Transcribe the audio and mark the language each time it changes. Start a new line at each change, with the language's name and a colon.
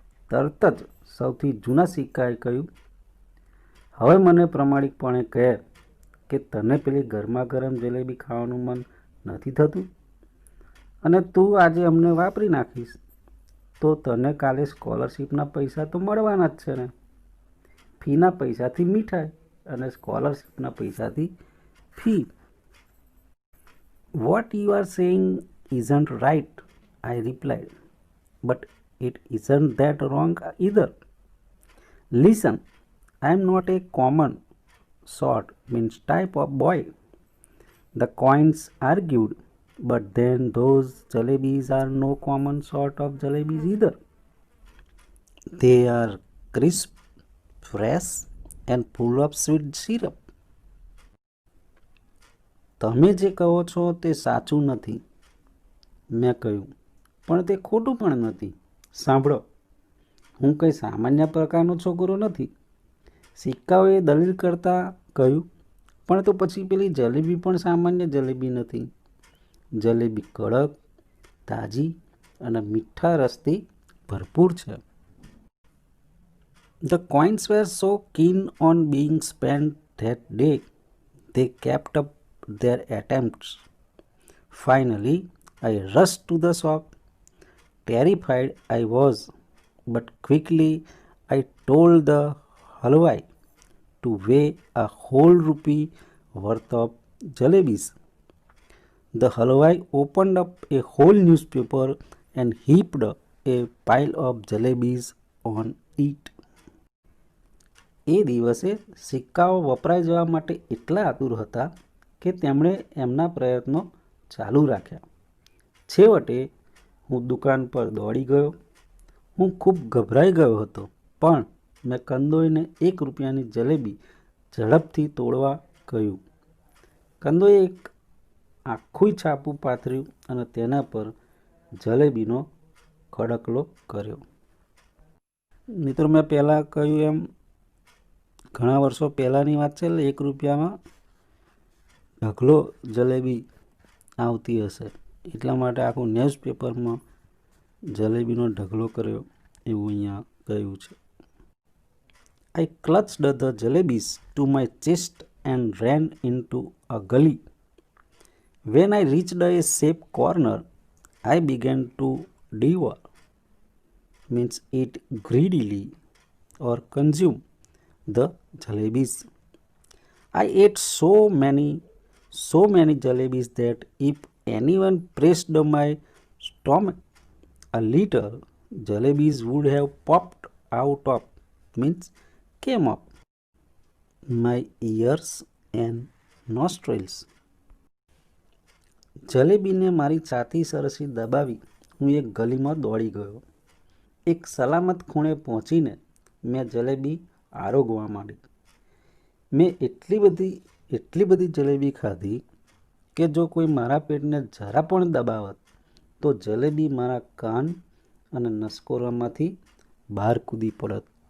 Gujarati: તરત જ સૌથી જૂના સિક્કાએ કહ્યું, "હવે મને પ્રમાણિકપણે કહે કે તને પેલી ગરમા ગરમ જલેબી ખાવાનું મન નથી થતું? અને તું આજે અમને વાપરી નાખીશ તો તને કાલે સ્કોલરશીપના પૈસા તો મળવાના જ છે ને? ફીના પૈસાથી મીઠાઈ અને સ્કોલરશીપના પૈસાથી fee."
English: "What you are saying isn't right," I replied, "but it isn't that wrong either. Listen, I am not a common sort, means type of boy." The coins argued, "But then those jalebis are no common sort of jalebis either. They are crisp, fresh and full of sweet syrup."
Gujarati: "તમે જે કહો છો તે સાચું નથી," મેં કહ્યું, "પણ તે ખોટું પણ નથી. સાંભળો, હું કંઈ સામાન્ય પ્રકારનો છોકરો નથી." સિક્કાઓએ દલીલ કરતા કહ્યું, "પણ તો પછી પેલી જલેબી પણ સામાન્ય જલેબી નથી. જલેબી કડક, તાજી અને મીઠા રસથી ભરપૂર છે."
English: The coins were so keen on being spent that day, they kept up their attempts. Finally, I rushed to the shop. Terrified I was, but quickly I told the halwai to weigh a whole rupee worth of jalebis. The halwai opened up a whole newspaper and heaped a pile of jalebis on it.
Gujarati: એ દિવસે સિક્કાઓ વપરાઈ જવા માટે એટલા આતુર હતા કે તેમણે એમના પ્રયત્નો ચાલુ રાખ્યા. છેવટે હું દુકાન પર દોડી ગયો. હું ખૂબ ગભરાઈ ગયો હતો, પણ મેં કંદોઈને 1 રૂપિયાની જલેબી ઝડપથી તોડવા કહ્યું. કંદોએ એક આખું છાપું પાથર્યું અને તેના પર જલેબીનો ખડકલો કર્યો. મિત્રો, મેં પહેલાં કહ્યું એમ ઘણા વર્ષો પહેલાંની વાત છે. 1 રૂપિયામાં ઢગલો જલેબી આવતી હશે, એટલા માટે આખું ન્યૂઝપેપરમાં જલેબીનો ઢગલો કર્યો એવું અહીંયા કહ્યું છે.
English: I clutched the jalebis to my chest and ran into a gully. When I reached a safe corner, I began to devour, means eat greedily or consume the jalebis. I ate so many jalebis that if anyone pressed my stomach a little, jalebis would have popped out of, means came up, my ears and nostrils.
Gujarati: જલેબીને મારી છાતી સરસી દબાવી હું એક ગલીમાં દોડી ગયો. એક સલામત ખૂણે પહોંચીને મેં જલેબી આરોગવા માંડી. મેં એટલી બધી જલેબી ખાધી કે જો કોઈ મારા પેટને જરા પણ દબાવત તો જલેબી મારા કાન અને નસકોરામાંથી બહાર કૂદી પડત.